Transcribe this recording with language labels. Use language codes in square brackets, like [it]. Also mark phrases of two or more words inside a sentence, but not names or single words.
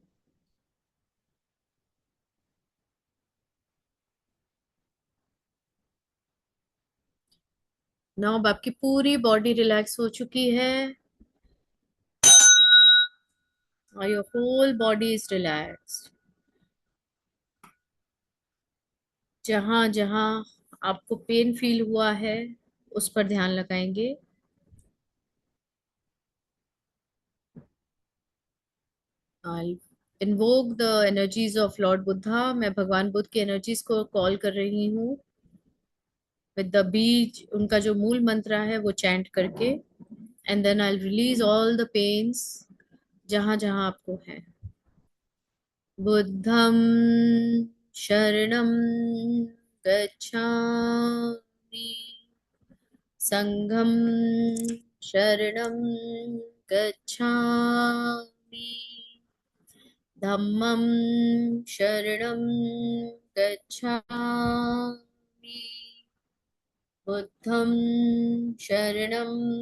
[hi] नाउ अब आपकी पूरी बॉडी रिलैक्स हो चुकी है, और [en] your whole body is relaxed. [hi] जहां जहां आपको पेन फील हुआ है उस पर ध्यान लगाएंगे। [en] I'll invoke the energies of Lord Buddha, [hi] मैं भगवान बुद्ध की एनर्जीज को कॉल कर रही हूँ [en] with the [hi] बीज, उनका जो मूल मंत्र है वो चैंट करके। [en] and then I release all the pains [hi] जहां जहां आपको है। [pi] बुद्धं शरणं गच्छामि, संघं शरणं गच्छामि, धम्मं शरणं गच्छामि, बुद्धं शरणं